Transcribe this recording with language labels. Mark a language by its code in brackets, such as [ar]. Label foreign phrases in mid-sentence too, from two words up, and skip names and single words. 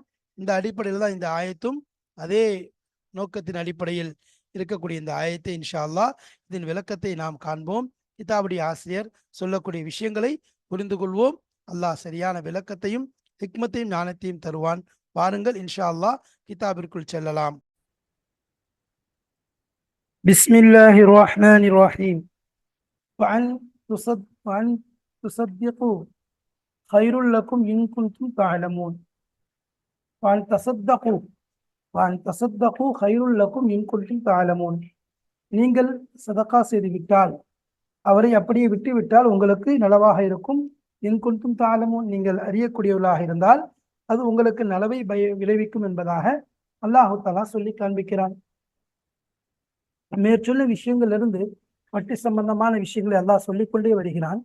[ta] இந்த அடிப்படையில் தான் இந்த ஆயத்தும் அதே நோக்கத்தின் அடிப்படையில் இருக்கக்கூடிய இந்த ஆயத்தை [ar] إن شاء الله [ta] இதன் விளக்கத்தை நாம் காண்போம். கிதாபுடைய ஆசிரியர் சொல்லக்கூடிய விஷயங்களை புரிந்து கொள்வோம். அல்லாஹ் சரியான விளக்கத்தையும் ஹிக்மத்தையும் ஞானத்தையும் தருவான். வாருங்கள் [ar] إن شاء الله [ta] கிதாபிற்குள் செல்லலாம். [ar] بسم الله الرحمن الرحيم. وأن تصدقوا خير لكم إن كنتم تعلمون. وأن تصدقوا خير لكم إن كنتم تعلمون. [ta] நீங்கள் சதகா செய்து விட்டால், அவரை அப்படியே விட்டு விட்டால் உங்களுக்கு நலவாக இருக்கும். [ar] إن كنتم تعلمون, [ta] நீங்கள் அறியக்கூடியவர்களாக இருந்தால் அது உங்களுக்கு நலவை விளைவிக்கும் என்பதாக [ar] الله تعالى [ta] சொல்லி காண்பிக்கிறான். மேற்சொல்ல விஷயங்களிலிருந்து வட்டி சம்பந்தமான விஷயங்களை அல்லாஹ் சொல்லிக்கொண்டே வருகிறான்.